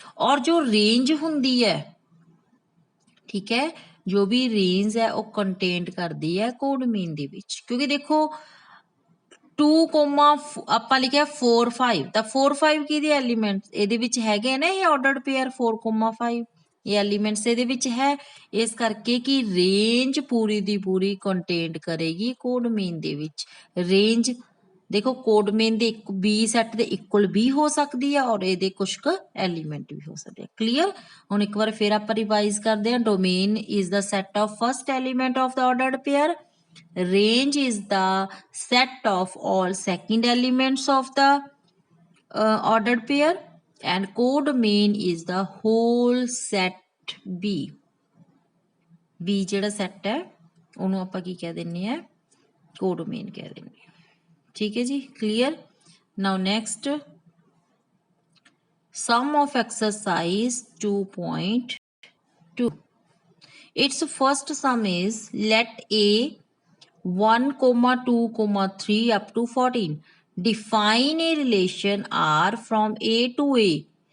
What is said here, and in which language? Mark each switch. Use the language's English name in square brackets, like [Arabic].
[Hindi] और जो रेंज [Punjabi] ਹੁੰਦੀ ਹੈ, [Hindi] ठीक है, जो भी रेंज है वो कंटेंट करती है कोडमेन [Punjabi] ਦੇ ਵਿੱਚ, ਕਿਉਂਕਿ ਦੇਖੋ 2, ਆਪਾਂ ਲਿਖਿਆ 4 5 ਤਾਂ 4 5 ਕਿਹਦੇ ਐਲੀਮੈਂਟਸ ਇਹਦੇ ਵਿੱਚ ਹੈਗੇ ਨੇ, ਇਹ ਆਰਡਰਡ ਪੇਅਰ 4,5 ਇਹ ਐਲੀਮੈਂਟਸ ਇਹਦੇ ਵਿੱਚ ਹੈ, ਇਸ ਕਰਕੇ ਕਿ ਰੇਂਜ ਪੂਰੀ ਦੀ ਪੂਰੀ ਕੰਟੇਂਟ ਕਰੇਗੀ ਕੋਡਮੇਨ ਦੇ ਵਿੱਚ। ਰੇਂਜ ਦੇਖੋ ਕੋਡਮੇਨ ਦੇ B ਸੈੱਟ ਦੇ ਇਕੁਅਲ ਵੀ ਹੋ ਸਕਦੀ ਹੈ ਔਰ ਇਹਦੇ ਕੁਝ ਕੁ ਐਲੀਮੈਂਟ ਵੀ ਹੋ ਸਕਦੇ ਆ। ਕਲੀਅਰ? ਹੁਣ ਇੱਕ ਵਾਰ ਫਿਰ ਆਪਾਂ ਰਿਵਾਈਜ਼ ਕਰਦੇ ਹਾਂ। [English] Domain is the set of first element of the ordered pair, range is the set of all second elements of the ordered pair, and codomain is the whole set B. [Punjabi] B ਜਿਹੜਾ set ਹੈ ਉਹਨੂੰ ਆਪਾਂ ਕੀ ਕਹਿ ਦਿੰਨੇ ਆ, ਕੋਡੋਮੇਨ ਕਹਿ ਦਿੰਨੇ ਆ, ਠੀਕ ਹੈ ਜੀ। Clear? [English] Now next, sum of exercise 2.2. its first sum is let A 1, 2, 3 up to 14. Define a relation R from A to A.